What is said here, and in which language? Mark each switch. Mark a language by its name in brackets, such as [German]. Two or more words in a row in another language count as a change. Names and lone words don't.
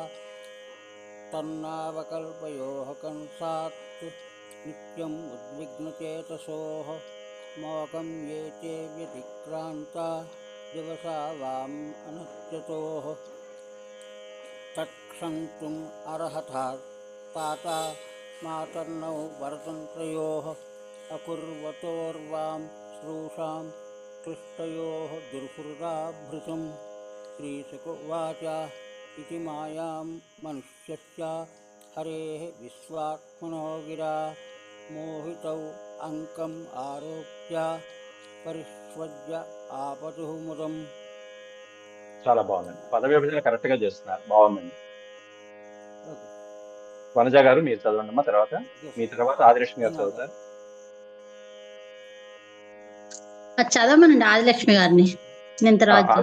[Sanskrit] తన్నావకల్పయోః కంసాత్ నిత్యం ఉద్విగ్నచేతసోః మోకం ఏ చే వ్యతిక్రాంతా దివసా వాం అనశ్యతోః తత్క్షంతుం అర్హతా తాత మాతర్నౌ వరతంత్రయోః అకుర్వతోర్వాం శ్రూషాం క్లిష్టయోః దుర్హృదా భృశం. శ్రీశుక ఉవాచ ఇతి మాయాం మనుష్యస్య హరేః విశ్వాత్మనో గిరా मोहितौ अङ्कम् आरोप्य परिष्वज्य आपतुः मुदम्. [Telugu] చాలా బాగుందండి. పద విభజన కరెక్ట్ గా చేస్తున్నారు, బాగుందండి. ఓకే. వనజ గారు మీరు చదవండి అమ్మా, తర్వాత Yes. మీ తర్వాత ఆదిలక్ష్మి గారు చదువుతారు. అది చదవమనండి ఆదిలక్ష్మి గారిని, నేను తర్వాత చదువుతాను.